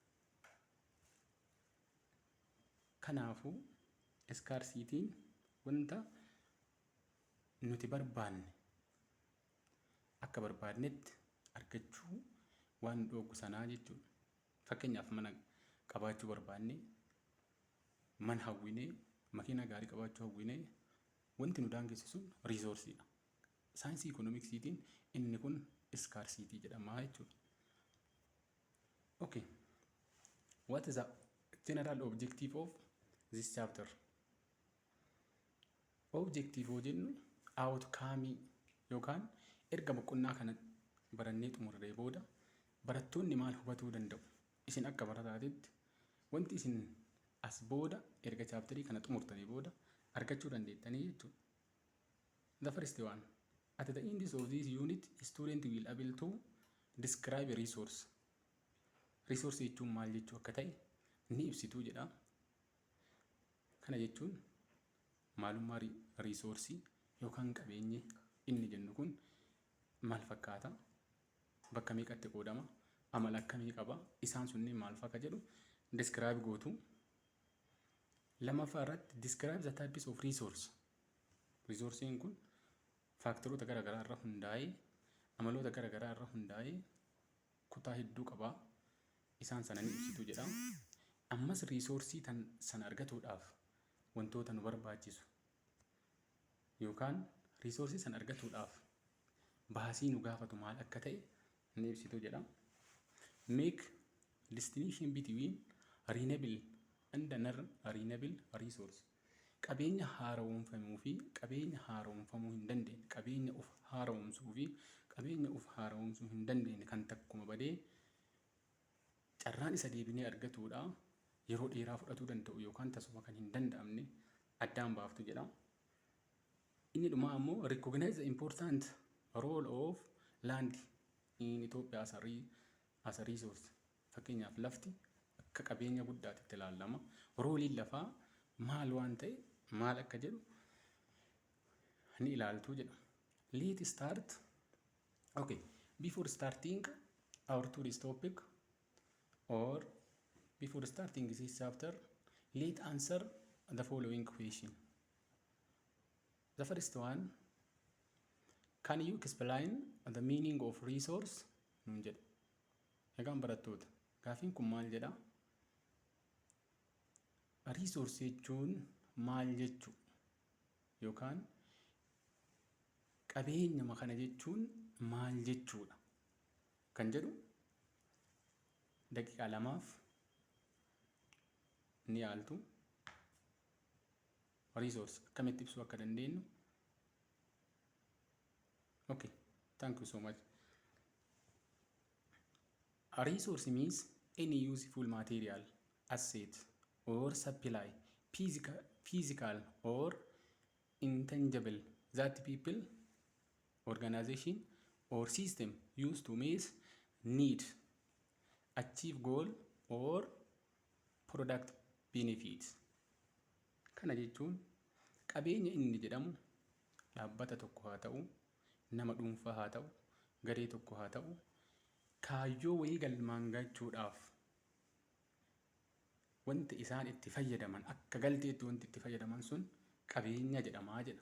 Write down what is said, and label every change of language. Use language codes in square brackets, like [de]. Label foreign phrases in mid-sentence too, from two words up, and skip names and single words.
[om] Kanaafuu scarcity'n wanta nuti barbaanne akka barbaadnetti argachuu waan dhooggu sanaa jechuudha. Fakkeenyaaf mana qabaachuu barbaanne, mana hawwinee, makiina gaarii qabaachuu hawwinee, wanti nu daangessu sun riisoorsiidha. Saayinsii ikoonomiksiitiin inni kun scarcity jedhama jechuudha. [en] Okay. What is the general objective of this chapter? [om] Objective jennu outcome yookaan erga boqonnaa kana barannee xumurree booda barattoonni maal hubatuu danda'u? Isin akka barataatitti wanti isin as booda erga chapterii kana xumurtanii booda argachuu dandeettanii jechuudha. [en] The first one, at the end of this unit, student will able to describe a resource. [om] Resource jechuun maal jechuu akka ta'e ni ibsituu jedha. Kana jechuun maalummaa reesoorsii yookaan qabeenyi inni jennu kun maal fakkaata? Bakka meeqatti qoodama? Amala akkamii qaba? Isaan sunniin maal fakka jedhu describe gootu. Lammaffaa irratti [en] describe the types of resource. [om] Resourceen kun faaktaroota garaagaraa irra hundaa'ee amaloota garaagaraa irra hundaa'ee kutaa hedduu qabaa. Isaan sana ni ibsitu jedha. Ammas reesoorsii sana argatuudhaaf wantoota nu barbaachisu yookaan reesoorsii sana argatuudhaaf baasii nu gaafatu maal akka ta'e ni ibsitu jedha. [en] Make distinction between renewable and non-renewable resource. [om] Qabeenya haaromfamuu fi qabeenya haaromfamuu hin dandeenye, qabeenya of haaromsuu fi qabeenya of haaromsuu hin dandeenye kan takkuma badee carraan isa deebinee argatuudha yeroo dheeraa fudhatuu danda'u yookaan tasuma kan hin danda'amne addaan baaftu jedha. Inni dhumaa ammoo [en] recognize the important role of land in Ethiopia as a resource. [om] Fakkeenyaaf lafti akka qabeenya guddaatti itti ilaalama. Rooliin lafaa maal waan ta'e maal akka jedhu ni ilaaltu jedha. [en] Let's start. Okay, before starting our today's topic or before starting this chapter, let's answer the following question. The first one, can you explain the meaning of resource? [om] Nun jedha. Egaan barattoota gaafiin kun maal jedha? Resource jechuun maal jechuu yookaan qabeenya kana jechuun maal jechuudha kan jedhu daqiiqaa lamaaf ni yaaltu. Resource akkamitti ibsuu akka dandeenyu. [en] Okay, thank you so much. A resource means any useful material, asset or supply, physical or intangible, that people, organization or system use to meet need, achieve goal or product benefits. [om] Kana jechuun qabeenya inni jedhamu dhaabbata tokko haa ta'u, nama dhuunfaa haa ta'u, garee tokko haa ta'u, kaayyoo wayii galmaan gahuudhaaf wanti isaan itti fayyadaman akka galteetti wanti itti fayyadaman sun qabeenya jedhamaa jedha.